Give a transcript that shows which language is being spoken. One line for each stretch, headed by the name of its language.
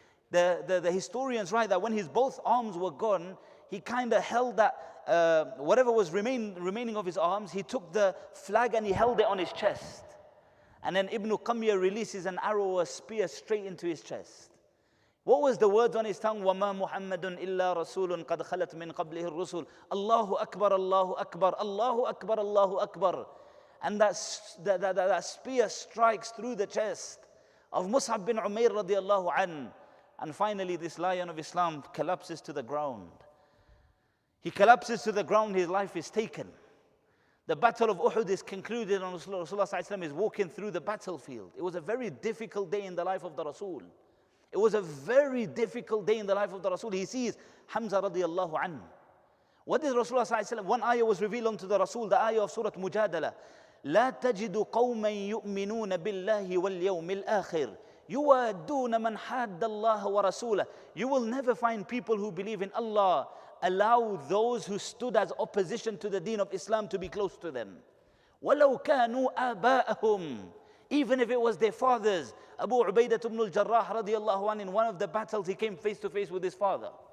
English: The historians write that when his both arms were gone, he kind of held that, whatever was remaining of his arms, he took the flag and he held it on his chest. And then Ibn Qamya releases an arrow or a spear straight into his chest. What was the words on his tongue?
Arabic: وَمَا مُحَمَّدٌ إِلَّا رَسُولٌ قَدْ خَلَتْ مِنْ قَبْلِهِ الرُّسُلُ Allahu Akbar, Allahu Akbar, Allahu Akbar, Allahu Akbar.
English: And that spear strikes through the chest of Mus'ab bin Umair radiallahu anhu. And finally this lion of Islam collapses to the ground. He collapses to the ground, his life is taken. The battle of Uhud is concluded, and Rasulullah is walking through the battlefield. It was a very difficult day in the life of the Rasul. It was a very difficult day in the life of the Rasul. He sees Hamza radiallahu anhu. What did Rasulullah one ayah was revealed unto the Rasul, the ayah of Surah Mujadala.
Arabic: لا تجد قوما يؤمنون بالله واليوم الآخر يوادون من حاد الله ورسوله.
English: You will never find people who believe in Allah allow those who stood as opposition to the deen of Islam to be close to them.
Arabic: وَلَوْ كَانُوا آبَاءَهُمْ
English: Even if it was their fathers. Abu Ubaidah ibn al-Jarrah radiallahu anhu, in one of the battles, he came face to face with his father.